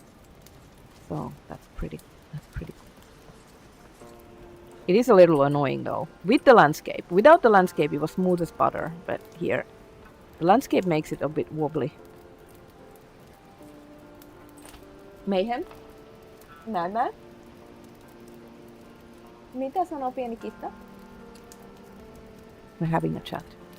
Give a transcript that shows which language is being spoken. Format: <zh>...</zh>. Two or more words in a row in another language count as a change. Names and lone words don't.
<en>So that's pretty cool. It is a little annoying though, with the landscape. Without the landscape it was smooth as butter, but here the landscape makes it a bit wobbly. Mayhem?</en> <fi>Näin. Mitä sanoo pieni kitta?</fi> <en>We're having a chat.</en>